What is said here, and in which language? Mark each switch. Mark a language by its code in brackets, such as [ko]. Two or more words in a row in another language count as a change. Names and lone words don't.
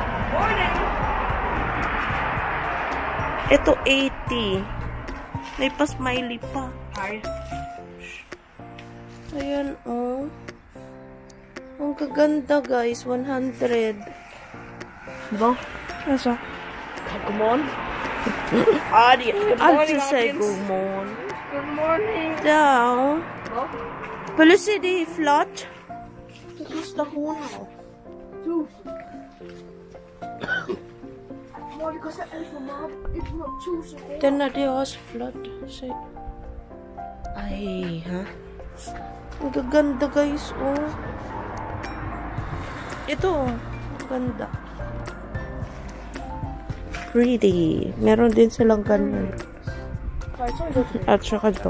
[tl] Ito 80. May pa-smiley pa. Ayan oh. Ang kaganda guys, 100. Diba? Nasa? [en] Come on. Adi, good morning, I'll just say audience. good morning. Good morning. Down. [sv] Vill du se det är flott? Det kostar 100. Det kostar 1,000. Den är det också flott. Se. [tl] Ay, ha? Ang gaganda guys, oh. Ito, ang ganda. Pretty. Meron din silang ganyan. At saka to.